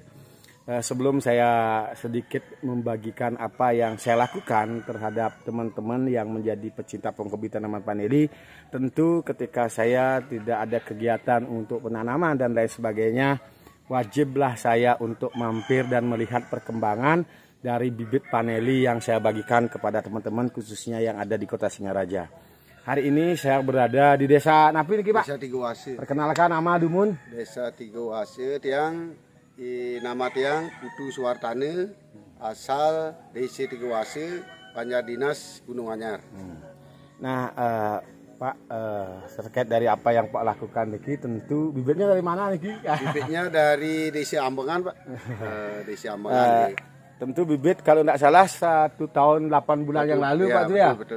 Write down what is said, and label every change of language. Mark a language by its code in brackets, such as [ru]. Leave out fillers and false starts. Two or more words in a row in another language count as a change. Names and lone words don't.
[id] Sebelum saya sedikit membagikan apa yang saya lakukan terhadap teman-teman yang menjadi pecinta penghobi tanaman paneli, tentu ketika saya tidak ada kegiatan untuk penanaman dan lain sebagainya, wajiblah saya untuk mampir dan melihat perkembangan dari bibit paneli yang saya bagikan kepada teman-teman khususnya yang ada di Kota Singaraja. Hari ini saya berada di Desa Napi nih, Pak. Desa Tigowase. Perkenalkan nama Dumun. Desa Tigowase, tiang nama tiang Putu Suwartane, asal Desa Tigowase, Banjar Dinas Gunung Anyar. Nah, Pak, terkait dari apa yang Pak lakukan niki, tentu bibitnya dari mana niki? Bibitnya dari Desa Amengan, Pak. Desa Amengan. Tentu bibit kalau tidak salah 1 tahun 8 bulan yang lalu, Pak, itu ya. Betul.